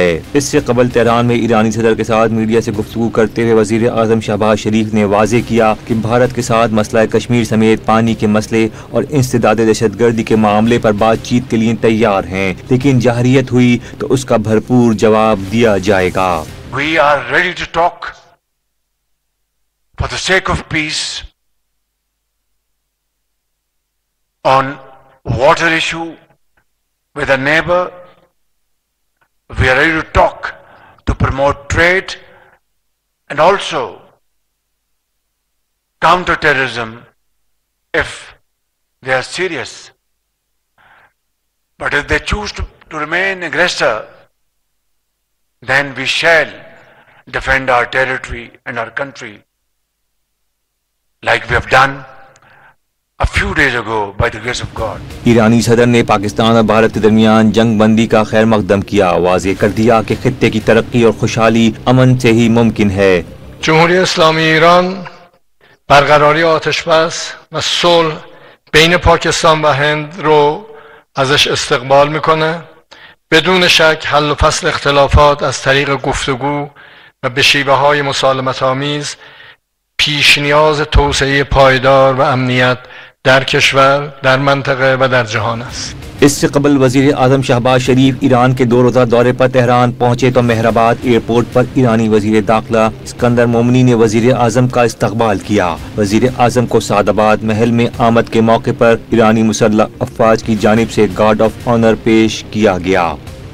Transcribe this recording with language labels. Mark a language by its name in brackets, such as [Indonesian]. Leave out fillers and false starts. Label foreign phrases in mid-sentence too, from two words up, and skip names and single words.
[Urdu] اس سے قبل تہران میں ایرانی صدر کے ساتھ میڈیا سے گفتگو کرتے ہوئے وزیر اعظم شہباز شریف نے واضح کیا کہ بھارت کے ساتھ مسئلہ کشمیر سمیت پانی کے مسئلے اور انسداد دہشتگردی کے معاملے پر بات چیت کے لیے تیار ہیں، لیکن جارحیت ہوئی تو اسکا بھرپور جواب دیا جائے گا. [English] We are ready to talk for the sake of peace on water issue with a neighbor. We are ready to talk to promote trade and also counter terrorism if they are serious. But if they choose to remain aggressor, then we shall defend our territory and our country like we have done a few days ago by the grace of God. [Urdu] ایرانی صدر نے پاکستان اور بھارت کے درمیان جنگ بندی کا خیر مقدم کیا. واضح کر دیا کہ خطے کی ترقی اور خوشحالی امن سے ہی ممکن ہے. [Persian] جمهوری اسلامی ایران برقراری آتش بس و صلح بین پاکستان و هند رو ازش استقبال میکنه. بدون شک حل و فصل اختلافات از طریق گفتگو و به شیوه‌های مسالمت‌آمیز پیش نیاز توسعه پایدار و امنیت در کشور، در منطقه و در جهان است. [Urdu] اس سے قبل وزیر اعظم شہباز شریف ایران کے 2 روزہ دورے پر تہران پہنچے تو مہرآباد ایئرپورٹ پر ایرانی وزیر داخلہ اسکندر مومنی نے وزیر اعظم کا استقبال کیا. وزیر اعظم کو سعدآباد محل میں آمد کے موقع پر ایرانی مسلح افواج کی جانب سے [English] guard of honour [Urdu] پیش کیا گیا.